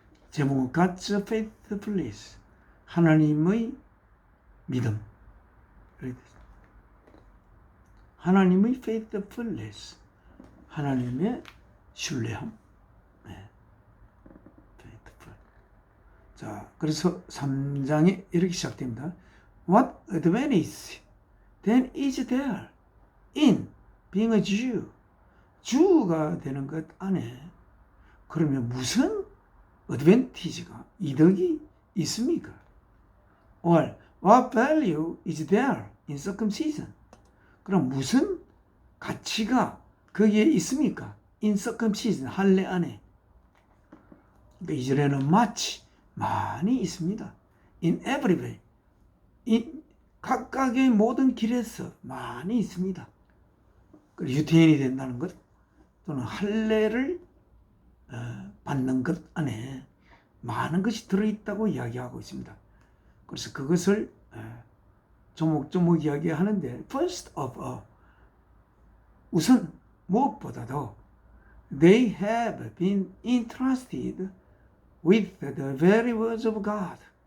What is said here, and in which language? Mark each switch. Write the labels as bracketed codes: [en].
[ko] 제목은 [en] God's faithfulness, [ko] 하나님의 믿음. 하나님의 faithfulness, 하나님의 신뢰함. [en] faithful. [ko] 자, 그래서 3장에 이렇게 시작됩니다. [en] What advantage then is there in being a Jew? [ko] 주가 되는 것 안에 그러면 무슨 advantage가 이득이 있습니까? [en] Or what value is there in circumcision? [ko] 그럼 무슨 가치가 거기에 있습니까? [en] In circumcision, [ko] 할례 안에. 그러니까 이절에는 much, 많이 있습니다. [en] In every way, [ko] 각각의 모든 길에서 많이 있습니다. 유태인이 된다는 것 또는 할례를 받는 것 안에 많은 것이 들어있다고 이야기하고 있습니다. 그래서 그것을 조목조목 이야기하는데 [en] first of all, [ko] 우선 무엇보다도 [en] they have been entrusted with the very words of God.